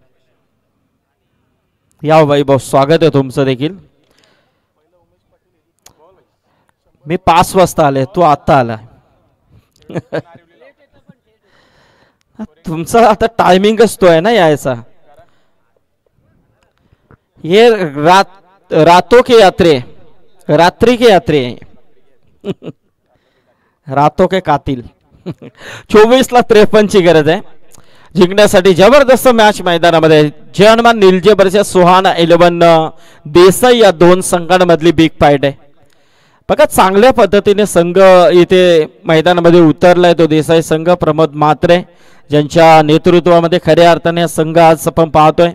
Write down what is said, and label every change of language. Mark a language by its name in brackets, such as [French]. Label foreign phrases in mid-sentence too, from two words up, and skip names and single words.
[Marathi] या वैभव स्वागत आहे तुमचं देखील. मी 5 वाजता आले तू आता आला. तुमचा आता टायमिंग असतो आहे ना यायचा. [Hindi] ये रातों के यात्रे रात्रि के यात्रे रातों के कातिल. [Marathi] 24 ला 53 ची गरज आहे जिंकण्यासाठी. जबरदस्त मॅच मैदानामध्ये. जयहनुमान निलजेबरच्या सुहाना 11 देसाई या 2 संघांमधली [English] big fight [Marathi] आहे. बघा चांगल्या पद्धतीने संघ इथे मैदानामध्ये उतरलाय तो देसाई संघ. प्रमोद म्हात्रे ज्यांच्या नेतृत्वामध्ये खऱ्या अर्थाने संघ आज आपण पाहतोय.